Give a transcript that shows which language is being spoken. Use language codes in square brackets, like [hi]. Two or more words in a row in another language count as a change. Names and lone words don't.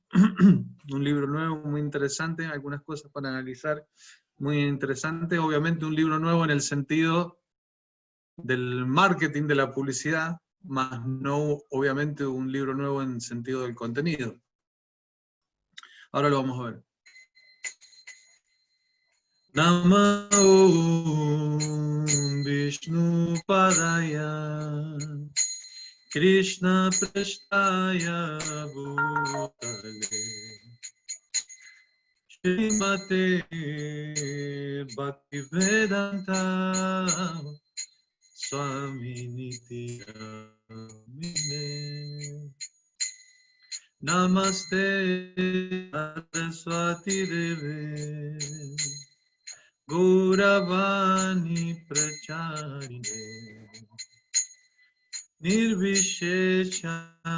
[es] Un libro nuevo, muy interesante, algunas cosas para analizar, muy interesante. Obviamente un libro nuevo en el sentido del marketing, de la publicidad, más no obviamente un libro nuevo en sentido del contenido. Ahora lo vamos a ver. [sa] Namo Vishnu Padaya Krishna Prasthaya Bhutale Srimate Bhaktivedanta Swami Niti Namine Namaste Saraswati Deve Gauravani Pracharine Nirvishesha